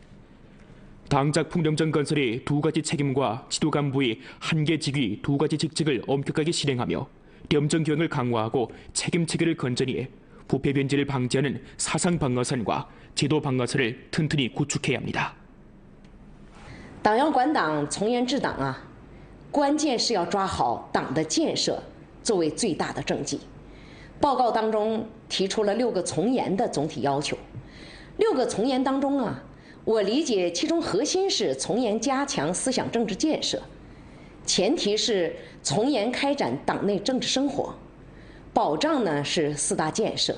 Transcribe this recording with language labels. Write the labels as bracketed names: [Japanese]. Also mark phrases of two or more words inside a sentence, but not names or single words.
[Korean] 당작품 령정 건설의 2가지 책임과 지도 간부의 1개 직위 2가지 직책을 엄격하게 실행하며 령정 교육을 강화하고 책임 체계를 건전히 해 부패 변질을 방지하는 사상 방어선과 제도 방어선을 튼튼히 구축해야 합니다. [Chinese] 党要管党，从严治党啊，关键是要抓好党的建设作为最大的政绩。报告当中提出了6个从严的总体要求。6个从严当中啊，我理解其中核心是从严加强思想政治建设，前提是从严开展党内政治生活，保障呢是4大建设。